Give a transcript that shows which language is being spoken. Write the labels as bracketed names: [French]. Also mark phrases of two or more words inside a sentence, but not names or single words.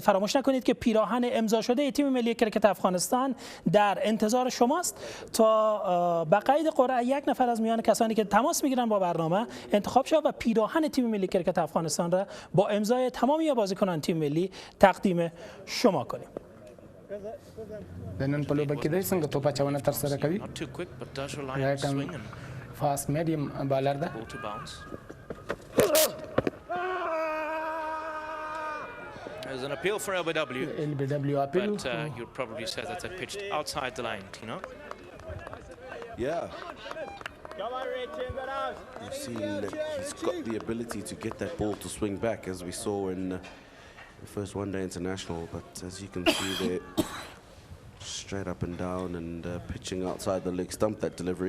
[Persian] فراموش نکنید که پیراهن امضا شده تیم ملی کرکت افغانستان در انتظار شماست تا به قید قرعه یک نفر از میان کسانی که تماس میگیرن با برنامه انتخاب شود و پیراهن تیم ملی کرکت افغانستان را با امضای تمامی بازیکنان تیم ملی تقدیم شما کنیم. [Pashto] د نن په لوبه کې د څنګه توپ اچونه تر سره کوي [English] fast medium bowler [Pashto] ده [English] There's an appeal for LBW, appeal, but you'd probably say that they pitched outside the lane, you know? Yeah. You've seen that he's got the ability to get that ball to swing back, as we saw in the first one-day international, but as you can see there, straight up and down and pitching outside the leg stump, that delivery.